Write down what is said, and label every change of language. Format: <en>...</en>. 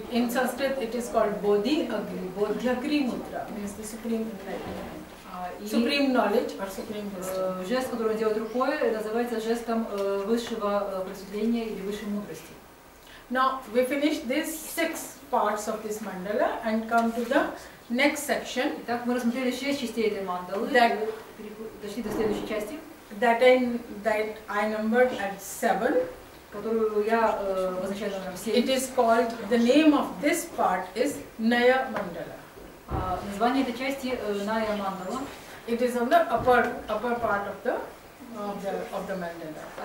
<en>In Sanskrit it is called Bodhi Agri. Bodhyagri Mudra means the supreme enlightenment. Supreme knowledge or supreme wisdom.</en> <ru>Жест, который он делает рукой, называется жестом высшего просветления или высшей мудрости.</ru> <en>Now we finish these 6 parts of this mandala and come to the next section.</en> <ru>Итак, мы рассмотрели 6 частей этой мандалы, дошли до следующей части.</ru> <en>That I numbered at 7.</en> <ru>Которую я обозначаю номером 7.</ru> <en>It is called, the name of this part is Naya Mandala.</en> <ru>Название этой части Ная Мандала.</ru> <en>It is on the upper part of the mandala.</en>